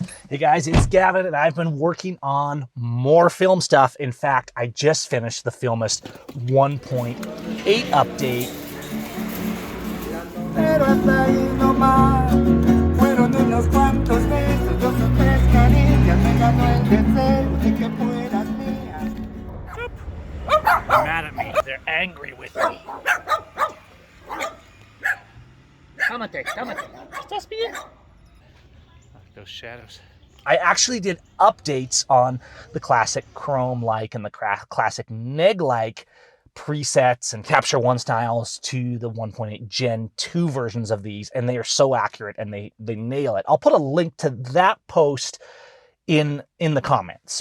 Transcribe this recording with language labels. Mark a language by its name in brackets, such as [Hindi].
[English] Hey guys, it's Gavin and I've been working on more film stuff. In fact, I just finished the Filmist 1.8 update. [Spanish] Pero hasta ahí nomás, fueron unos cuantos besos, 2 o 3 caricias, me ganó el deseo de que fueras mía. [English] They're mad at me, they're angry with me. [Spanish] Cálmate, cálmate. ¿Estás bien? [English] Those shadows. I actually did updates on the classic Chrome-like and the classic neg-like presets and Capture One styles to the 1.8 Gen 2 versions of these, and they are so accurate and they nail it. I'll put a link to that post in the comments.